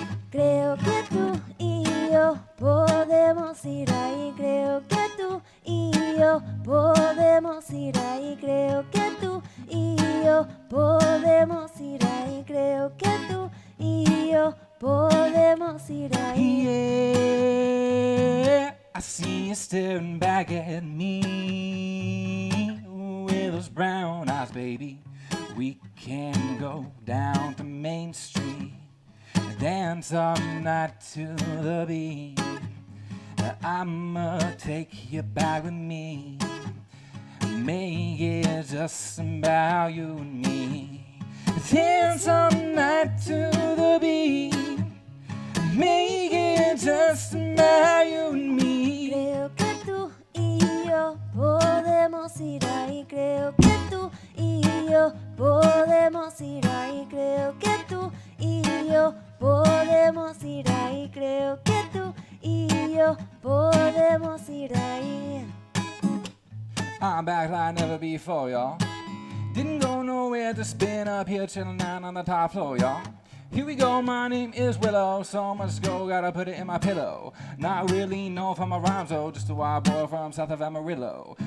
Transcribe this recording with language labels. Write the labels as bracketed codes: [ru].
[es] Creo que tú y yo podemos ir ahí, creo que tú y yo podemos ir ahí, creo que tú y yo podemos ir ahí, creo que tú y yo podemos ir ahí. [en] Yeah, I see you staring back at me with those brown eyes, baby. We can go down to Main Street, dance all night to the beat. I'ma take you back with me, make it just about you and me. Dance all night to the beat, make it just about you and me. [es] Creo que tú y yo podemos ir ahí, creo que tú y yo podemos ir ahí, creo que tú y yo podemos ir ahí, creo que tú y yo podemos ir ahí. [en] I'm back like never before, y'all. Didn't go nowhere, just been up here chilling down on the top floor, y'all. Here we go, my name is Willow, so much go, gotta put it in my pillow. Not really known for my rhymes, though, just a wild boy from south of Amarillo.